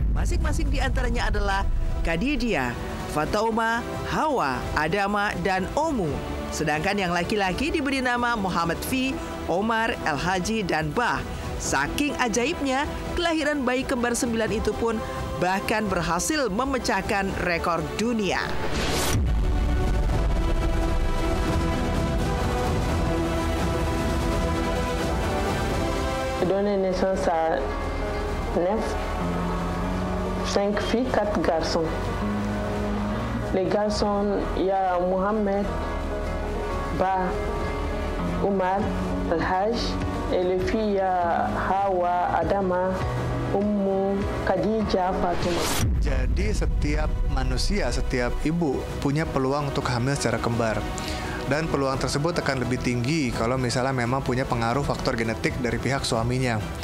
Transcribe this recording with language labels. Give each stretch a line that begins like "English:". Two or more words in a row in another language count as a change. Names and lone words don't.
Indonesian: Masing-masing di antaranya adalah Khadijah, Fatauma, Hawa, Adama, dan Omu. Sedangkan yang laki-laki diberi nama Muhammad Fi, Omar, El Haji, dan Bah. Saking ajaibnya, kelahiran bayi kembar 9 itu pun bahkan berhasil memecahkan rekor dunia.
French: Donné naissance à 5 filles, 4 garçons. Les garçons, il y a Mohamed, Bah, Omar, El Haj, et les filles, il y a Hawa, Adama, Ummu, Khadijah, Fatima.
Indonesian: Jadi setiap manusia, setiap ibu punya peluang untuk hamil secara kembar. Dan peluang tersebut akan lebih tinggi kalau misalnya memang punya pengaruh faktor genetik dari pihak suaminya.